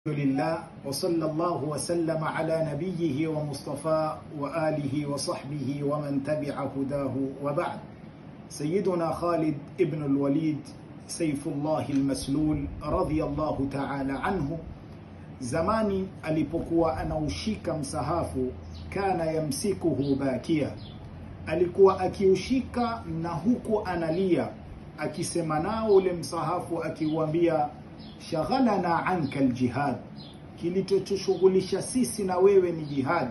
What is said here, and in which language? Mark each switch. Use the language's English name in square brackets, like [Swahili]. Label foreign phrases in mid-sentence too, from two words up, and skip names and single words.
[Arabic] لله وصلى الله وسلم على نبيه ومصطفى وآله وصحبه ومن تبع هداه وبعد. سيدنا خالد ابن الوليد سيف الله المسلول رضي الله تعالى عنه, [Swahili] zamani alipokuwa anaushika msahafu, [Arabic] كان يمسكه باكيا, [Swahili] alikuwa akiushika na huku analia, akisema nao ule msahafu akiwaambia, [Arabic] شغلنا عنك الجهاد, [Swahili] kilichotushughulisha sisi na wewe ni jihad.